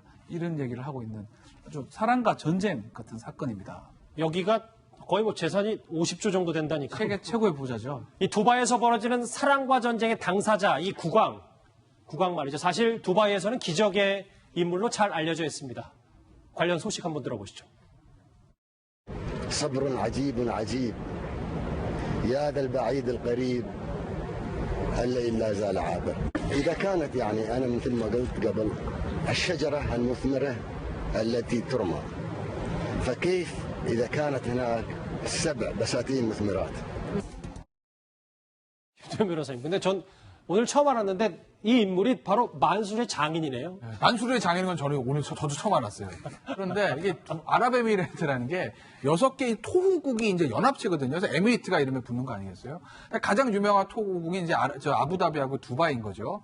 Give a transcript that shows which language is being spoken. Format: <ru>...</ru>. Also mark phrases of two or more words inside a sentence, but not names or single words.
<ko>이런 얘기를 하고 있는 아주 사랑과 전쟁 같은 사건입니다. 여기가 거의 뭐 재산이 50조 정도 된다니까. 세계 최고의 부자죠. 이 두바이에서 벌어지는 사랑과 전쟁의 당사자, 이 국왕 말이죠. 사실 두바이에서는 기적의 인물로 잘 알려져 있습니다. 관련 소식 한번 들어보시죠.</ko> <ar>صبر عجيب عجيب يا ذا البعيد القريب هل لا زال عابر إذا كانت يعني أنا مثل ما قلت قبل الشجرة المثمرة التي ترمى فكيف إذا كانت هناك 7 بساتين مثمرات</ar> <ko>김태현 변호사님. 근데 전 오늘 처음 알았는데 이 인물이 바로 만술의 장인이네요. 만수르의 장인인 건 저는 오늘 저도 처음 알았어요. 그런데 이게 아랍에미레이트라는 게 6개의 토hu국이 이제 연합체거든요. 그래서 에미레이트가 이름에 붙는 거 아니겠어요? 가장 유명한 토hu국이 이제 아부다비하고 두바이인 거죠.</ko>